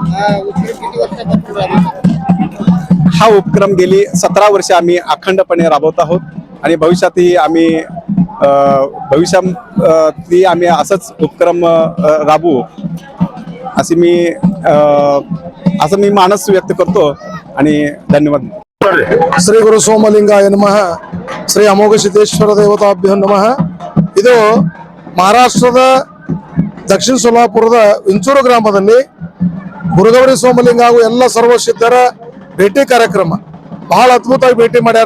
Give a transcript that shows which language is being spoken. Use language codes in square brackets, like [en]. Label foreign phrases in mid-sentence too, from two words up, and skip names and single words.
[mr] हा उपक्रम गेली 17 वर्ष आम्ही अखंडपणे राबवत आहोत आणि भविष्यातही आम्ही असंच उपक्रम राबवू असे मी मानस व्यक्त करतो आणि धन्यवाद. [sa] ಶ್ರೀ ಗುರು ಸೋಮಲಿಂಗಾಯ ನಮಃ. ಶ್ರೀ ಅಮೋಘ ಸಿದ್ದೇಶ್ವರ ದೇವತಾಭ್ಯೋ ನಮಃ. [kn] ಇದು ಮಹಾರಾಷ್ಟ್ರದ ದಕ್ಷಿಣ ಸೋಲಾಪುರದ ವಿಂಚೂರು ಗ್ರಾಮದಲ್ಲಿ ಗುರುಗೌರಿ ಸೋಮಲಿಂಗ ಹಾಗೂ ಎಲ್ಲ ಸರ್ವಸಿದ್ಧರ ಭೇಟಿ ಕಾರ್ಯಕ್ರಮ ಬಹಳ ಅದ್ಭುತವಾಗಿ ಭೇಟಿ ಮಾಡ್ಯಾರ.